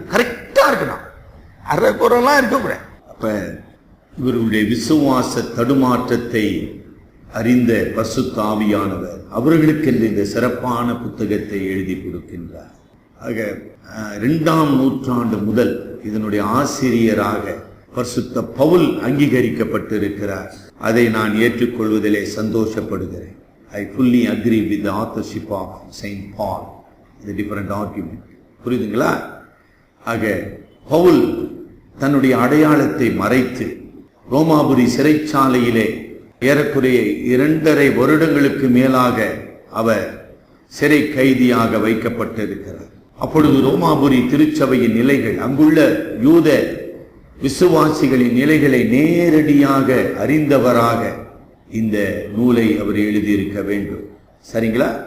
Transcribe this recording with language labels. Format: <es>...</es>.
<ta>கரெக்டா இருக்கணும், அரை குறைலாம் இருக்கக்கூடாது. அப்ப இவருடைய விசுவாச தடுமாற்றத்தை அறிந்த பரிசுத்த ஆவியானவர் அவர்களுக்கு இந்த சிறப்பான புத்தகத்தை எழுதி கொடுக்கின்றார். ஆக 2ஆம் நூற்றாண்டு முதல் இதனுடைய ஆசிரியராக பரிசுத்த பவுல் அங்கீகரிக்கப்பட்டிருக்கிறார். அதை நான் ஏற்றுக்கொள்வதிலே சந்தோஷப்படுகிறேன்.</ta> <en>I fully agree with the authorship of Saint Paul. The different argument.</en> <ta>புரியுதுங்களா? ஆக பவுல் தன்னுடைய அடையாளத்தை மறைத்து ரோமாபுரி சிறைச்சாலையிலே ஏறக்குறைய 2.5 வருடங்களுக்கு மேலாக அவர் சிறை கைதியாக வைக்கப்பட்டிருக்கிறார். அப்பொழுது ரோமாபுரி திருச்சபையின் நிலைகள், அங்குள்ள யூத விசுவாசிகளின் நிலைகளை நேரடியாக அறிந்தவராக இந்த நூலை அவர் எழுதியிருக்க வேண்டும். சரிங்களா?</ta>